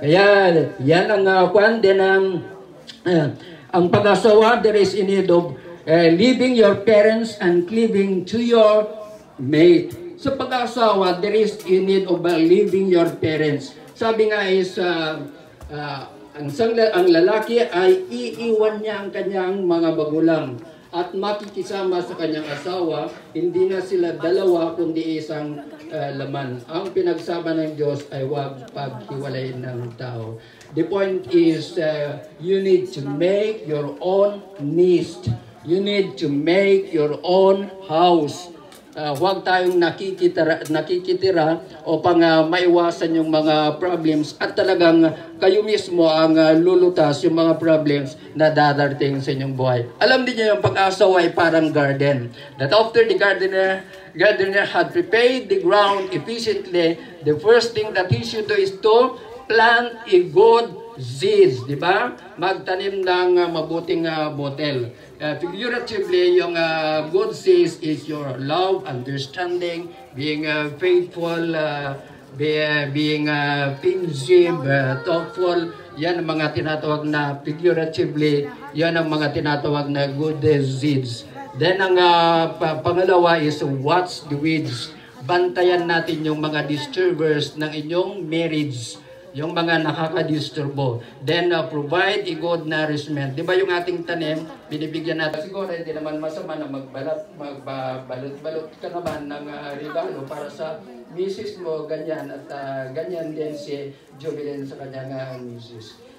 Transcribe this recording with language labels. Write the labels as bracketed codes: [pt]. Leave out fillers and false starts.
[tl] Kaya yan ang kwan din ang pag-asawa. [en] There is a need of leaving your parents and cleaving to your mate. [tl] Sa pag-asawa, [en] there is a need of leaving your parents. [tl] Sabi nga is ang lalaki ay iiwan niya ang kanyang mga magulang. at makikisama sa kanyang asawa, hindi na sila dalawa kundi isang laman. Ang pinagsama ng Diyos ay huwag paghiwalayin ng tao. [en] The point is, you need to make your own nest. You need to make your own house. [tl] Huwag tayong nakikitira upang maiwasan yung mga problems at talagang kayo mismo ang lulutas yung mga problems na dadating sa inyong buhay. Alam din niyo yung pag-asawa ay parang garden. [en] That after the gardener had prepared the ground efficiently, the first thing that he should do is to plant a good seeds, di ba? [tl] Magtanim ng mabuting botel. [en] Figuratively, yung good seeds is your love, understanding, being faithful, being pensive, thoughtful. [tl] Yan ang mga tinatawag na figuratively, yan ang mga tinatawag na [en] good seeds. Then [tl] ang pangalawa [en] is watch the weeds. [tl] Bantayan natin yung mga disturbers ng inyong marriage, yung mga nakakadisturbo. [en] Then provide a good nourishment. [tl] Di ba yung ating tanim, binibigyan natin. Siguro hindi naman masama na magbalot ka naman ng regalo para sa misis mo, ganyan. At ganyan din si Jubilin sa kanyang misis.